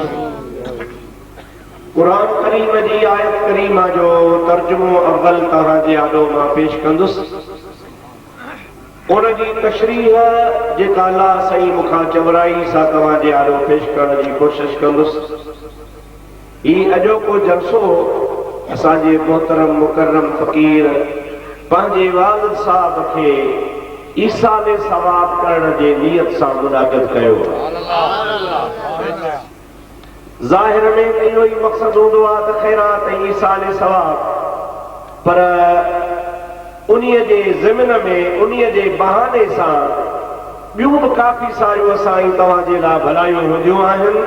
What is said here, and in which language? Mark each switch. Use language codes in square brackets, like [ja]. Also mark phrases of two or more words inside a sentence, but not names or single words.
[sd] قرآن کریم جی آیت کریمہ جو ترجمو اول طرح جے آڈو ماں پیش کندس ان جی تشریح جیکا اللہ سہی مکھا چورائی سا تواں جے آڈو پیش کرنے جی کوشش کندس ہی اجو کو جلسو اساں جے محترم مکرم فقیر پانجے والد صاحب کے ईसाले सवाब करण जे नियत सां मुनाक़िद कयो। ज़ाहिर में त इहो ई मक़सद हूंदो आहे त ख़ैरात ऐं ईसाले सवाब, पर उन्हीअ जे ज़िमन में उन्हीअ जे बहाने सां ॿियूं बि काफ़ी सारियूं असां तव्हांजे लाइ भलायूं हूंदियूं आहिनि।